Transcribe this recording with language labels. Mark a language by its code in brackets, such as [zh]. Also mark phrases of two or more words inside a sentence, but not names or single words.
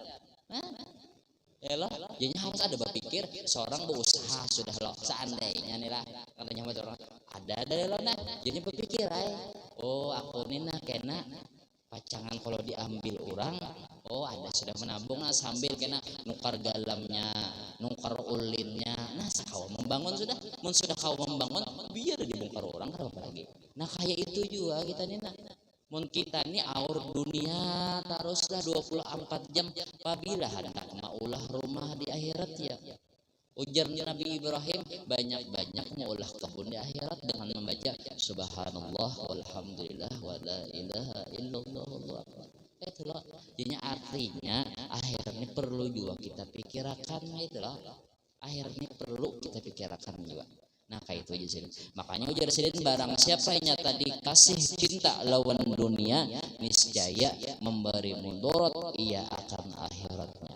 [bjn] lah jadi harus ada berpikir seorang berusaha sudah loh seandainya nih lah katanya orang ada loh nah jadi berpikir oh aku nih nah kena pacangan kalau diambil orang oh ada sudah menabung nah sambil kena nukar galamnya nukar ulinnya nah asa kau membangun sudah, sudah kau membangun biar dibongkar orang apa lagi. Nah kayak itu juga kita nih nak. Mun kita nih aur dunia teruslah 24 jam apabila hendaknya ulah rumah di akhirat ya. Ujar Nabi Ibrahim banyak-banyak mengolah kebun di akhirat dengan membaca [ar] سبحان الله والحمد لله ولا إله إلا الله والله أكبر. [bjn] Itulah jadinya artinya akhirat ini perlu juga kita pikirkan itulah. Akhirat ini perlu kita pikirkan juga. Nah kayak itu aja sih. Makanya ujar sidin barang siapa yang nyata dikasih cinta lawan dunia niscaya memberi mudarat ia akan akhiratnya.